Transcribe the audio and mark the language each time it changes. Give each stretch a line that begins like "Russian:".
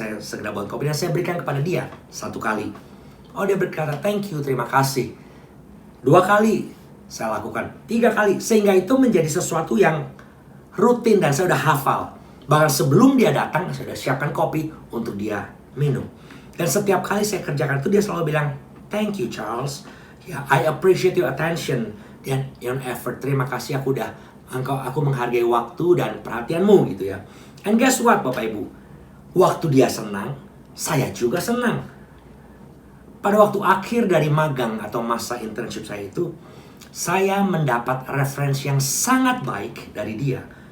Indonesian: Saya segera buat kopi dan saya berikan kepada dia 1 kali. Dia berkata,
English: thank you,
Indonesian: terima kasih. 2 kali saya lakukan, 3 kali. Sehingga itu menjadi sesuatu yang rutin dan saya udah hafal. Bahkan sebelum dia datang, saya sudah siapkan kopi untuk dia minum. Dan setiap kali saya kerjakan itu, dia selalu bilang,
English: thank you
Indonesian: Charles.
English: Ya, I appreciate your attention
Indonesian: dan
English: your effort.
Indonesian: Terima kasih, aku menghargai waktu dan perhatianmu gitu ya.
English: And guess what,
Indonesian: Bapak Ibu? Waktu dia senang, saya juga senang. Pada waktu akhir dari magang atau masa internship saya itu, saya mendapat referensi yang sangat baik dari dia.